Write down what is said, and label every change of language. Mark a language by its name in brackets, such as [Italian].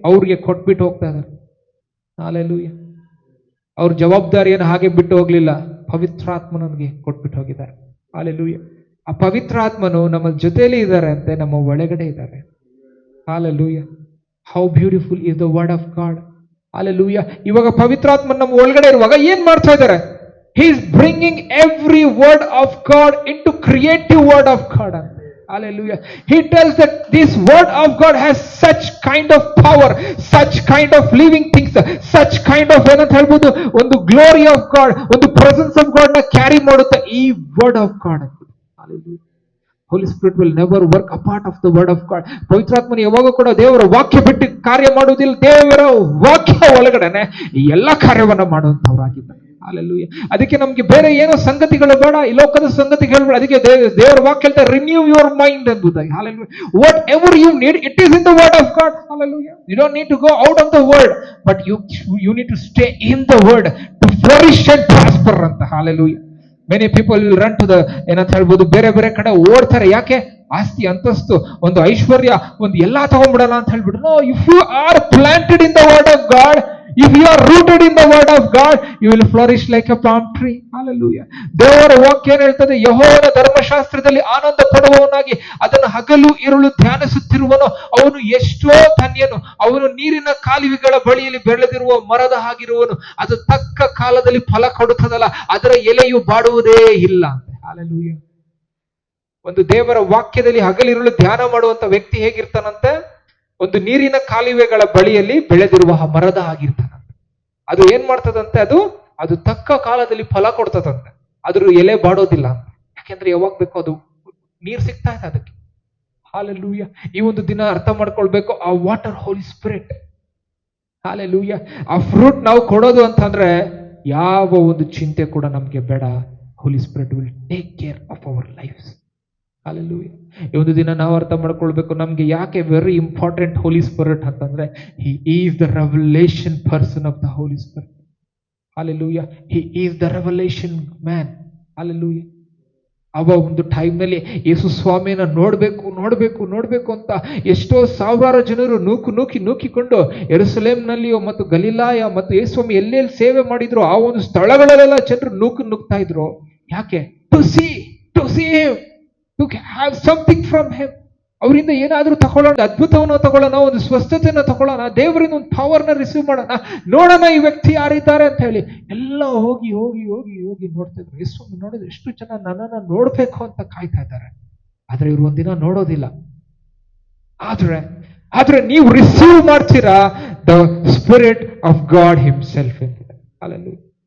[Kannada] ಅವ್ರಿಗೆ ಕೊಟ್ಬಿಟ್ಟು ಹೋಗ್ತಾ ಇದ್ದಾರೆ. ಹಲ್ಲೆಲೂಯಾ. ಅವ್ರ ಜವಾಬ್ದಾರಿಯನ್ನು ಹಾಗೆ ಬಿಟ್ಟು ಹೋಗ್ಲಿಲ್ಲ, ಪವಿತ್ರಾತ್ಮನಿಗೆ ಕೊಟ್ಬಿಟ್ಟು ಹೋಗಿದ್ದಾರೆ. ಹಲ್ಲೆಲೂಯಾ. ಆ ಪವಿತ್ರ ಆತ್ಮನು ನಮ್ಮ ಜೊತೆಯಲ್ಲಿ ಇದ್ದಾರೆ ಅಂತೆ, ನಮ್ಮ ಒಳಗಡೆ ಇದ್ದಾರೆ. Hallelujah. [English] How beautiful is the word of God. [Kannada] Hallelujah. ಇವಾಗ ಪವಿತ್ರಾತ್ಮ ನಮ್ಮ ಒಳಗಡೆ ಇರುವಾಗ ಏನ್ ಮಾಡ್ತಾ ಇದ್ದಾರೆ? [English] He is bringing every word of God into creative word of God. Hallelujah. He tells that this word of God has such kind of power, such kind of living things, such kind of [Kannada] ಏನಂತ ಹೇಳ್ಬೋದು, ಒಂದು glory of god, [English] ಒಂದು presence of God ನ carry ಮಾಡುತ್ತೆ ಈ word of God. Hallelujah. Holy Spirit will never work apart of the word of God. [Kannada] ಪವಿತ್ರಾತ್ಮನ ಯಾವಾಗ ಕೂಡ ದೇವರ ವಾಕ್ಯ ಬಿಟ್ಟು ಕಾರ್ಯ ಮಾಡುವುದಿಲ್ಲ. ದೇವರ ವಾಕ್ಯ ಒಳಗಡೆನೆ ಎಲ್ಲ ಕಾರ್ಯವನ್ನ ಮಾಡುವಂತವರಾಗಿದ್ದಾರೆ. ಹಲ್ಲೆಲೂಯಾ. ಅದಕ್ಕೆ ನಮ್ಗೆ ಬೇರೆ ಏನೋ ಸಂಗತಿಗಳು ಬೇಡ, ಈ ಲೋಕದ ಸಂಗತಿಗಳು ಬೇಡ. ಅದಕ್ಕೆ ದೇವರ ವಾಕ್ಯ ಹೇಳ್ತಾರೆ, [English] renew your mind [Kannada] ಎಂಬುದಾಗಿ. Hallelujah. [English] Whatever you need, it is in the word of God. Hallelujah. You don't need to go out of the word, but you need to stay in the word to flourish and prosper ಅಂತ. Hallelujah. Many people will run to the [Kannada] ಏನಂತ ಹೇಳ್ಬೋದು, ಬೇರೆ ಬೇರೆ ಕಡೆ ಓಡ್ತಾರೆ. ಯಾಕೆ? ಆಸ್ತಿ, ಅಂತಸ್ತು, ಒಂದು ಐಶ್ವರ್ಯ, ಒಂದು ಎಲ್ಲಾ ತಗೊಂಡ್ಬಿಡಲ್ಲ ಅಂತ ಹೇಳ್ಬಿಟ್ಟು. [English] No, if you are planted in the word of God, if you are rooted in the word of God, you will flourish like a palm tree. [Kannada] Hallelujah. ದೇವರ ವಾಕ್ಯ ಏನು ಹೇಳ್ತದೆ? ಯೆಹೋವನ ಧರ್ಮಶಾಸ್ತ್ರದಲ್ಲಿ ಆನಂದ ಪಡುವವನಾಗಿ ಅದನ್ನು ಹಗಲು ಇರುಳು ಧ್ಯಾನಿಸುತ್ತಿರುವನು. ಅವನು ಎಷ್ಟೋ ಧನ್ಯನು. ಅವನು ನೀರಿನ ಕಾಲುವೆಗಳ ಬಳಿಯಲ್ಲಿ ಬೆಳೆದಿರುವ ಮರದ ಹಾಗಿರುವನು. ಅದು ತಕ್ಕ ಕಾಲದಲ್ಲಿ ಫಲ ಕೊಡುತ್ತದಲ್ಲ, ಅದರ ಎಲೆಯು ಬಾಡುವುದೇ ಇಲ್ಲ. Hallelujah. ಒಂದು ದೇವರ ವಾಕ್ಯದಲ್ಲಿ ಹಗಲಿರುಳು ಧ್ಯಾನ ಮಾಡುವಂತ ವ್ಯಕ್ತಿ ಹೇಗಿರ್ತಾನಂತೆ? ಒಂದು ನೀರಿನ ಕಾಲುವೆಗಳ ಬಳಿಯಲ್ಲಿ ಬೆಳೆದಿರುವ ಮರದ ಆಗಿರ್ತಾನಂತೆ. ಅದು ಏನ್ ಮಾಡ್ತದಂತೆ? ಅದು ತಕ್ಕ ಕಾಲದಲ್ಲಿ ಫಲ ಕೊಡ್ತದಂತೆ. ಅದ್ರ ಎಲೆ ಬಾಡೋದಿಲ್ಲ ಅಂತ. ಯಾಕೆಂದ್ರೆ ಯಾವಾಗ ಬೇಕೋ ಅದು ನೀರ್ ಸಿಗ್ತಾ ಇದೆ ಅದಕ್ಕೆ. ಹಾಲೆಲೂಯಾ. ಈ ಒಂದು ದಿನ ಅರ್ಥ ಮಾಡ್ಕೊಳ್ಬೇಕು, ಆ ವಾಟರ್ ಹೋಲಿ ಸ್ಪಿರಿಟ್. ಹಾಲೆಲೂಯಾ. ಆ ಫ್ರೂಟ್ ನಾವು ಕೊಡೋದು ಅಂತಂದ್ರೆ ಯಾವ ಒಂದು ಚಿಂತೆ ಕೂಡ ನಮ್ಗೆ ಬೇಡ. [English] Holy Spirit will take care of our lifes. Hallelujah. [Kannada] ಈ ಒಂದು ದಿನ ನಾವು ಅರ್ಥ ಮಾಡ್ಕೊಳ್ಬೇಕು, ನಮ್ಗೆ ಯಾಕೆ [English] Very important Holy Spirit ಅಂತಂದ್ರೆ, he is the revelation person of the Holy Spirit. Hallelujah. He is the revelation man. Hallelujah. [Kannada] ಅವ ಒಂದು ಟೈಮ್ನಲ್ಲಿ ಯೇಸು ಸ್ವಾಮಿಯನ್ನ ನೋಡ್ಬೇಕು ಅಂತ ಎಷ್ಟೋ ಸಾವಿರಾರು ಜನರು ನೂಕಿಕೊಂಡು ಯೆರೂಸಲೇಮ್ನಲ್ಲಿಯೋ ಮತ್ತು ಗಲಿಲಾಯ ಮತ್ತು ಯೇಸು ಸ್ವಾಮಿ ಎಲ್ಲೆಲ್ಲಿ ಸೇವೆ ಮಾಡಿದ್ರು ಆ ಒಂದು ಸ್ಥಳಗಳಲ್ಲೆಲ್ಲ ಜನರು ನುಗ್ತಾ ಇದ್ರು. ಯಾಕೆ? [English] To see him, to have something from him. [Kannada] ಅವರಿಂದ ಏನಾದ್ರೂ ತಗೊಳ್ಳೋಣ, ಅದ್ಭುತವನ್ನು ತಗೊಳ್ಳೋಣ, ಒಂದು ಸ್ವಸ್ಥತೆಯನ್ನು ತಗೊಳ್ಳೋಣ, ದೇವರಿಂದ ಒಂದು ಪವರ್ನ ರಿಸೀವ್ ಮಾಡೋಣ, ನೋಡೋಣ ಈ ವ್ಯಕ್ತಿ ಯಾರಿದ್ದಾರೆ ಅಂತ ಹೇಳಿ ಎಲ್ಲ ಹೋಗಿ ನೋಡ್ತಾ ಇದ್ರು. ಯೇಸು ನೋಡಿದ್ರೆ ಎಷ್ಟು ಜನ ನನ್ನನ್ನ ನೋಡ್ಬೇಕು ಅಂತ ಕಾಯ್ತಾ ಇದ್ದಾರೆ. ಆದ್ರೆ ಇವ್ರು ಒಂದಿನ ನೋಡೋದಿಲ್ಲ. ಆದ್ರೆ ನೀವು ರಿಸೀವ್ ಮಾಡ್ತೀರಾ [English] the spirit of God himself [Kannada] ಅಂತ. ಹಲ್ಲೆಲೂಯಾ.